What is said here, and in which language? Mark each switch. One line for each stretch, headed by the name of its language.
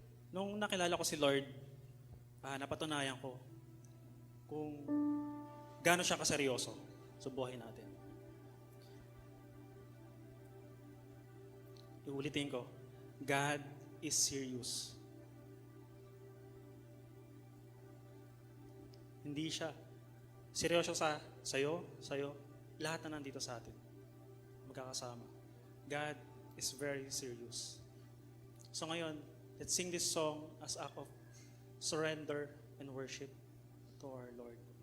Filipino: Nung nakilala ko si Lord, napatunayan ko kung gaano siya kaseryoso sa buhay natin. Iulitin ko,
English: God is serious.
Filipino: Hindi siya seryoso sa'yo, lahat na nandito sa atin. Magkakasama.
English: God is very serious.
Filipino: So ngayon,
English: let's sing this song as act of surrender and worship to our Lord.